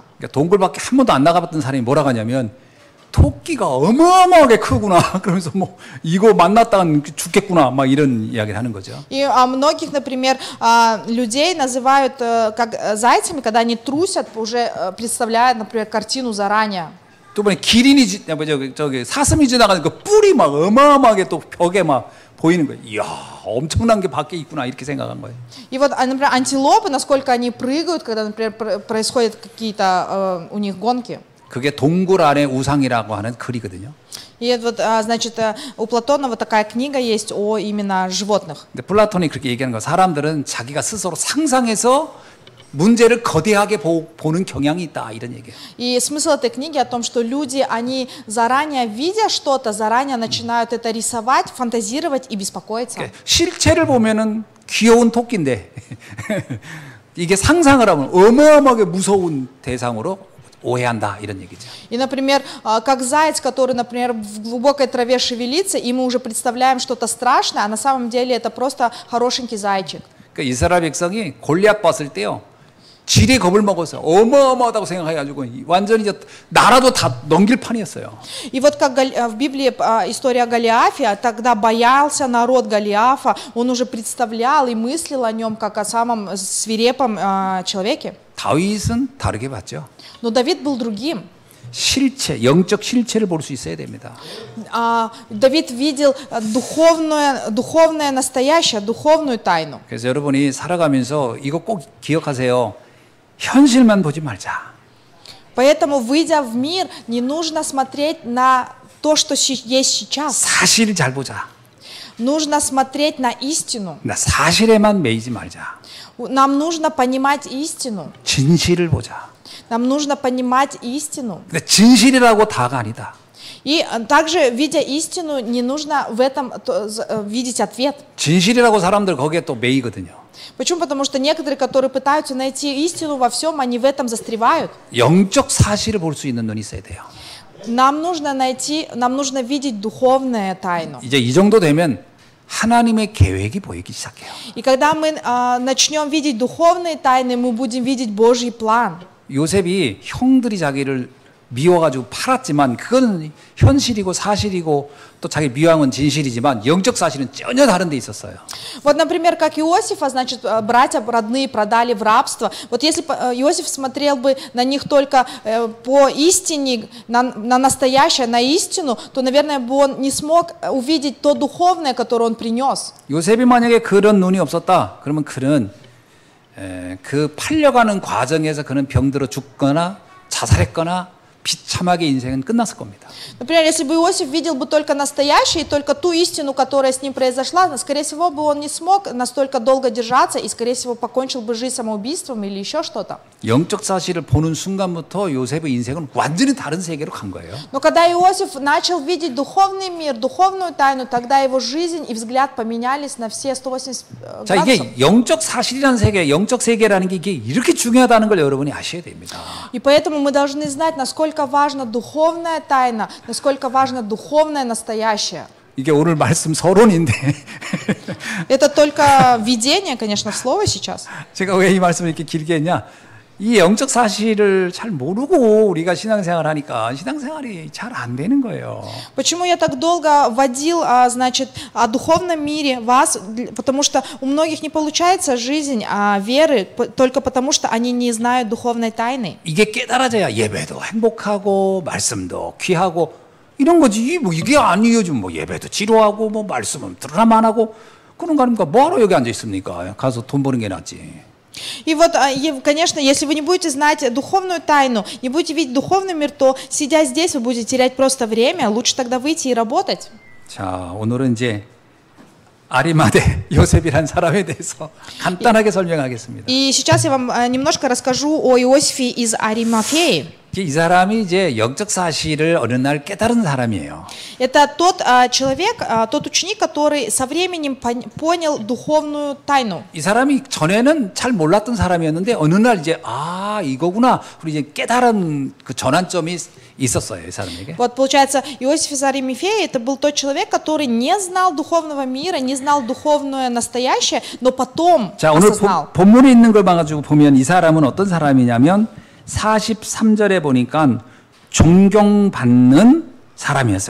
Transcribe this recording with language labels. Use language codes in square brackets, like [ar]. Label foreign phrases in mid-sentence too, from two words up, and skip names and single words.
[ko] 그러니까 동굴 밖에 한 번도 안 나가봤던 사람이 뭐라고 하냐면 토끼가 어마어마하게 크구나. 그러면서 뭐 이거 만났다간 죽겠구나. 막 이런 이야기를 하는 거죠. [ru] И многих, например, людей называют как зайцами, когда они трусят, уже представляя, например, картину заранее. [ko] 또 번에 기린이 저기 사슴이 지나가는 그 뿔이 막 어마어마하게 또 벽에 막 보이는 거예요. 이야, 엄청난 게 밖에 있구나 이렇게 생각한 거예요. [ru] И вот, например, антилопы, насколько они прыгают, когда, например, происходят какие-то у них гонки. [ko] 그게 동굴 안의 우상이라고 하는 글이거든요. [ru] И вот, значит, у Платона вот такая книга есть о именно животных. [ko] 근데 플라톤이 그렇게 얘기하는 거 사람들은 자기가 스스로 상상해서 문제를 거대하게 보는 경향이 있다 이런 얘기예요. [ru] И смысл этой книги о том, что люди, они заранее видя что-то, заранее начинают это рисовать, фантазировать и беспокоиться. [ko] 실체를 보면은 귀여운 토끼인데 이게 상상을 하면 어마어마하게 무서운 대상으로 오해한다 이런 얘기죠. [ru] И, например, как заяц, который, например, в глубокой траве шевелится, и мы уже представляем что-то страшное, а на самом деле это просто хорошенький зайчик. [ko] 그러니까 이스라엘 백성이 골리앗 봤을 때요. 지레 겁을 먹어서 어마어마하다고 생각해가지고 완전히 이제 나라도 다 넘길 판이었어요. [ru] И вот как в Библии история о Голиафе, тогда боялся народ Голиафа, он уже представлял и мыслил о нем как о самом свирепом человеке. [ko] 다윗은 다르게 봤죠. [ru] Но Давид был другим. [ko] 실체, 영적 실체를 볼 수 있어야 됩니다. [ru] Давид видел духовное настоящее, духовную тайну. [ko] 그래서 여러분이 살아가면서 이거 꼭 기억하세요. 현실만 보지 말자. [ru] Поэтому, выйдя в мир, не нужно смотреть на то, что есть сейчас. [ko] 사실 잘 보자. [ru] Нужно смотреть на истину. [ko] 나 사실에만 매이지 말자. [ru] Нам нужно понимать истину. [ko] 진실을 보자. [ru] Нам нужно понимать истину. [ko] 근데 진실이라고 다가 아니다. [ru] И также, видя истину, не нужно в этом видеть ответ. [ko] 진실이라고 사람들 거기에 또 매이거든요. [ru] Почему? Потому что некоторые, которые пытаются найти истину во всем, они в этом застревают. [ko] 영적 사실을 볼 수 있는 눈이 있어야 돼요. [ru] Нам нужно видеть духовную тайну. [ko] 이제 이 정도 되면 하나님의 계획이 보이기 시작해요. [ru] И когда мы начнем видеть духовные тайны, мы будем видеть Божий план. [ko] 요셉이 형들이 자기를 미워가지고 팔았지만 그건 현실이고 사실이고 또 자기 미워한 진실이지만 영적 사실은 전혀 다른 데 있었어요. [ru] Вот, например, как Иосифа, значит, братья родные продали в рабство. Вот если Иосиф смотрел бы на них только по истине, на настоящее, на истину, то, наверное, бы он не смог увидеть то духовное, которое он принес. [ko] 요셉이 만약에 그런 눈이 없었다, 그러면 그는 그 팔려가는 과정에서 그는 병들어 죽거나 자살했거나 비참하게 인생은 끝났을 겁니다. [ru] Например, если бы Иосиф видел бы только настоящее и только ту истину, которая с ним произошла, скорее всего, бы он не смог настолько долго держаться и, скорее всего, покончил бы жизнь самоубийством или еще что-то. [ko] 영적 사실을 보는 순간부터 요셉의 인생은 완전히 다른 세계로 간 거예요. [ru] Но когда Иосиф начал видеть духовный мир, духовную тайну, тогда его жизнь и взгляд поменялись на все 180 [ko] 자, [ru] градусов. [ko] 이게 영적 사실이라는 세계, 영적 세계라는 게 이게 이렇게 중요하다는 걸 여러분이 아셔야 됩니다. [ru] И поэтому мы должны знать, насколько важна духовная тайна, насколько важно духовное настоящее. [ko] 이게 오늘 말씀 서론인데 [ru] Это только введение, конечно, в слово сейчас. [ko] 제가 왜 이 말씀을 이렇게 길게 했냐? 이 영적 사실을 잘 모르고 우리가 신앙생활을 하니까 신앙생활이 잘 안 되는 거예요. [ru] Почему я так долго вводил, значит, о духовном мире вас? Потому что у многих не получается жизнь веры только потому, что они не знают духовной тайны. [ko] 이게 깨달아져야 예배도 행복하고 말씀도 귀하고 이런 거지. 뭐 이게 아니에요. 좀 뭐 예배도 지루하고 뭐 말씀은 들으라만 하고 그런 거 아닙니까? 뭐하러 여기 앉아 있습니까? 가서 돈 버는 게 낫지. [ru] И вот, конечно, если вы не будете знать духовную тайну, не будете видеть духовный мир, то, сидя здесь, вы будете терять просто время. Лучше тогда выйти и работать. [ko] 자, 오늘은 이제 아리마대 요셉이란 사람에 대해서 간단하게 설명하겠습니다. [ru] И сейчас я вам немножко расскажу о Иосифе из Аримафеи. [ko] 이 사람이 이제 영적 사실을 어느 날 깨달은 사람이에요. [ru] Это тот человек, тот ученик, который со временем понял духовную тайну. [ko] 이 사람이 전에는 잘 몰랐던 사람이었는데 어느 날 이제 이거구나. 우리 이제 깨달은 그 전환점이 있었어요, 이 사람에게. [ru] Вот получается, Иосиф из Аримафеи это был тот человек, который не знал духовного мира, не знал духовное настоящее, но потом [ko] 자, 오늘 [ru] осознал. [ko] 본문에 있는 걸 봐가지고 보면 이 사람은 어떤 사람이냐면 43절에 보니까 존경받는 사람이었어요.